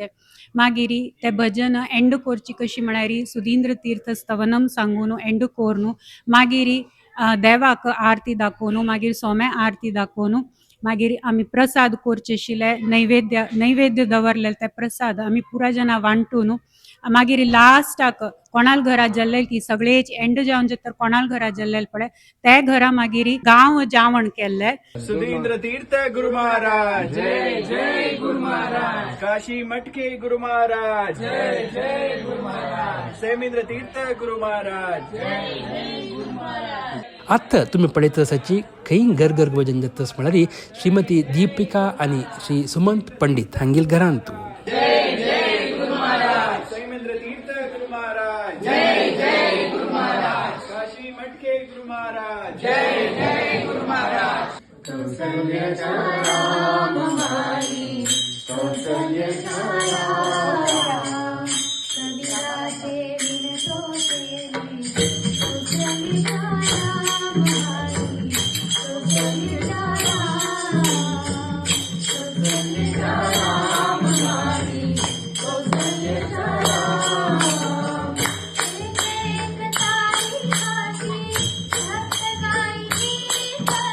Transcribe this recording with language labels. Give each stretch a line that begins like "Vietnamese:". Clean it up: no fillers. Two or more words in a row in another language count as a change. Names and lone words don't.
Konkani: मागीर तें भजन एंड करची कशी म्हळ्यार सुधींद्र तीर्थ स्तवनम सांगून एंड करून मागीर देवाक आरती दाखोवन मागीर सोम्या आरती दाखोवन मागीर आमी प्रसाद करचे आशिल्ले नैवेद्य दवरलेले ते प्रसाद आमी पुरा जाणां वांटून मागीर लास्टाक कोणाल घरा जाल्ले की सगळे एंड जावन तर कोणाल घरा जाल्ले पळय त्या घरा मागीर गांव जावण केल्ले. सुधींद्र तीर्थ गुरु महाराज जय जय गुरु महाराज. काशी मटके गुरु महाराज जय जय गुरु महाराज. सेमिंद्र तीर्थ गुरु महाराज जय जय गुरु महाराज. आत्ता तुम्ही पळयत आसाची खंय घर भजन जातस म्हळ्यार श्रीमती दीपिका आनी श्री सुमंत पंडित हांगेल घरांत. जय जय गुरु महाराज. सेमिंद्र तीर्थ गुरु महाराज जय जय गुरु महाराज. काशी मटके गुरु महाराज जय जय गुरु महाराज.
Marathi: कौसल्याचा राम हरी कौसल्याचा राम कबीराचे विनतो सेवी कौसल्याचा राम हरी कौसल्याचा राम कौसल्याचा राम हरी कौसल्याचा राम. एक एक तारी काशी भक्त गाई गीत